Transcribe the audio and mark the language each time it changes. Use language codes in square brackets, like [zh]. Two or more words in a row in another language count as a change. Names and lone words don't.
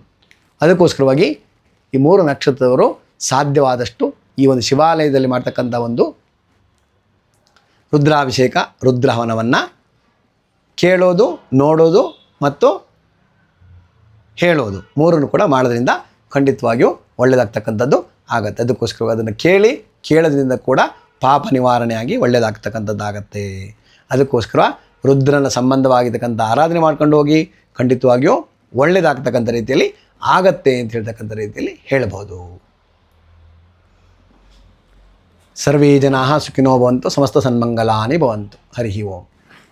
[kn] ಅದಕ್ಕೋಸ್ಕರವಾಗಿ ಈ 3 ನಕ್ಷತ್ರದವರು ಸಾಧ್ಯವಾದಷ್ಟು ಈ ಒಂದು ಶಿವಾಲಯದಲ್ಲಿ ಮಾಡ್ತಕ್ಕಂಥ ಒಂದು ರುದ್ರಾಭಿಷೇಕ, ರುದ್ರಹವನವನ್ನು ಕೇಳೋದು, ನೋಡೋದು ಮತ್ತು ಹೇಳೋದು 3 ಕೂಡ ಮಾಡೋದ್ರಿಂದ ಖಂಡಿತವಾಗಿಯೂ ಒಳ್ಳೆಯದಾಗ್ತಕ್ಕಂಥದ್ದು ಆಗುತ್ತೆ. ಅದಕ್ಕೋಸ್ಕರ ಅದನ್ನು ಕೇಳೋದ್ರಿಂದ ಕೂಡ ಪಾಪ ನಿವಾರಣೆಯಾಗಿ ಒಳ್ಳೆಯದಾಗ್ತಕ್ಕಂಥದ್ದಾಗತ್ತೆ. ಅದಕ್ಕೋಸ್ಕರ ರುದ್ರನ ಸಂಬಂಧವಾಗಿರ್ತಕ್ಕಂಥ ಆರಾಧನೆ ಮಾಡ್ಕೊಂಡು ಹೋಗಿ ಖಂಡಿತವಾಗಿಯೂ ಒಳ್ಳೆಯದಾಗ್ತಕ್ಕಂಥ ರೀತಿಯಲ್ಲಿ ಆಗತ್ತೆ ಅಂತ ಹೇಳ್ತಕ್ಕಂಥ ರೀತಿಯಲ್ಲಿ ಹೇಳ್ಬೋದು. [sa] ಸರ್ವೇ ಜನಾಃ ಸುಖಿನೋ ಭವಂತು, ಸಮಸ್ತ ಸನ್ಮಂಗಲಾನಿ ಭವಂತು. ಹರಿ ಓಂ.